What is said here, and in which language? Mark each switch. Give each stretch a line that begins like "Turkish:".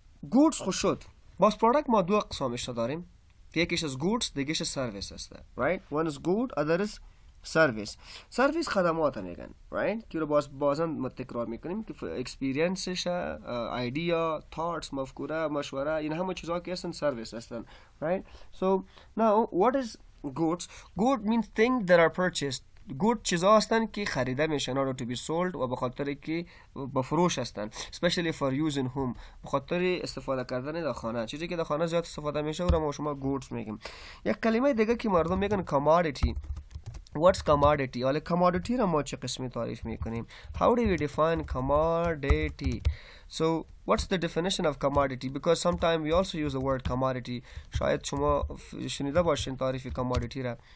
Persian: goods خوش شد. باز پروداکت ما دو اقسامش داریم. یکیش از goods، دیگهش سرویس است.
English: right? one is good, other is service.
Persian: سرویس خدمات میگن. right? که رو بازم ما تکرار میکنیم که اکسپریانسش، ایدیا، thoughts، مفکوره، مشوره، این همه چیزا که هستن سرویس هستن.
English: right? So now what is goods? good means things that are purchased.
Persian: good چیزا هستن که خریده میشن
English: order to be sold
Persian: و به خاطر که به فروش هستن.
English: especially for use in home.
Persian: به خاطر استفاده کردن در خانه. چیزی که در خانه زیاد استفاده میشه او را ما شما goods میگیم. یک کلمه دیگه که مردم میگن commodity.
English: What's commodity?
Persian: حالا commodity را ما چه قسمی تعریف میکنیم؟
English: How do we define commodity? So what's the definition of commodity? Because sometimes we also use the word commodity.
Persian: شاید شما شنیده باشین تعریف commodity را.